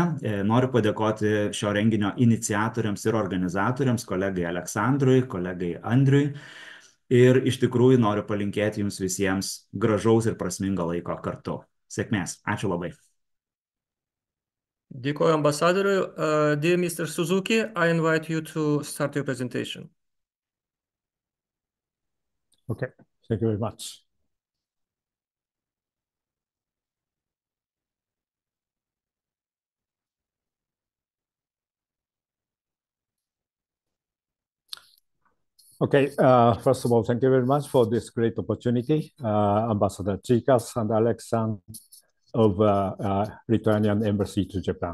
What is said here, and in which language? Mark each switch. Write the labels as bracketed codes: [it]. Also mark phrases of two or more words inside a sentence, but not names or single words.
[lt] Noriu padėkoti šio renginio iniciatoriams ir organizatoriams, kolegai Aleksandrui, kolegai Andriui. Ir iš tikrųjų noriu palinkėti jums visiems gražaus ir prasmingo laiko kartu. Sėkmės. Ačiū labai. Dėkoju ambasadoriui. [en] Dear Mr. Suzuki, I invite you to start your presentation. Okay. Thank you very much. Okay, first of all, thank you very much for this great opportunity, Ambassador Chikas and Alexander of Lithuanian Embassy to Japan.